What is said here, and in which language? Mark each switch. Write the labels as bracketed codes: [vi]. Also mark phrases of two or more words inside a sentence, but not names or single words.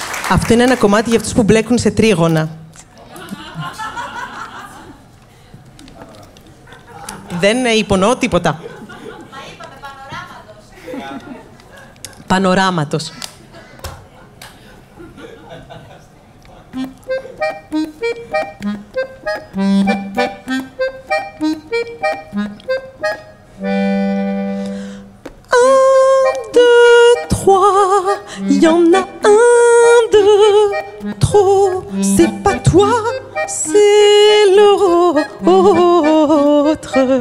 [el] Αυτό είναι ένα κομμάτι για αυτούς που μπλέκουν σε τρίγωνα. Δεν υπονοώ τίποτα. Πανοράματος. [fr] Y en a un de trop, c'est pas toi, c'est l'autre.